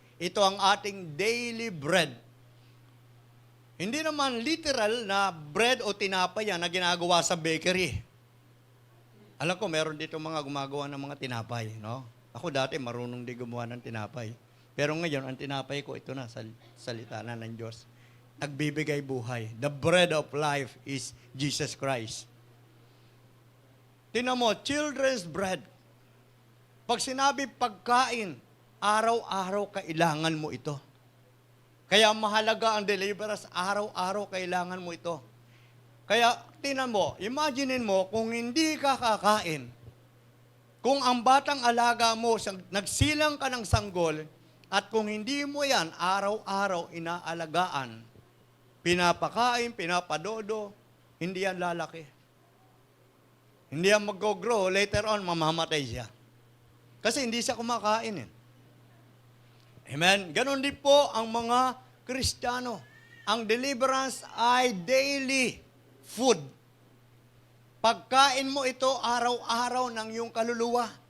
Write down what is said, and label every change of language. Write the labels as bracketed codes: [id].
[tl] Ito ang ating daily bread. Hindi naman literal na bread o tinapay yan na ginagawa sa bakery. Alam ko, meron dito mga gumagawa ng mga tinapay, no? Ako dati marunong din gumawa ng tinapay. Pero ngayon, ang tinapay ko, ito na, salita na ng Diyos. Nagbibigay buhay. [en] The bread of life is Jesus Christ. [tl] Tingnan mo, [en] children's bread. [tl] Pag sinabi pagkain, araw-araw kailangan mo ito. Kaya mahalaga ang deliverance, araw-araw kailangan mo ito. Kaya tingnan mo, imaginein mo kung hindi ka kakain, kung ang batang alaga mo, nagsilang ka ng sanggol, at kung hindi mo yan araw-araw inaalagaan, pinapakain, pinapadodo, hindi yan lalaki. Hindi yan mag-grow, later on mamamatay siya. Kasi hindi siya kumakain. Amen? Ganon din po ang mga Kristiyano. Ang deliverance ay daily food. Pagkain mo ito araw-araw ng iyong kaluluwa.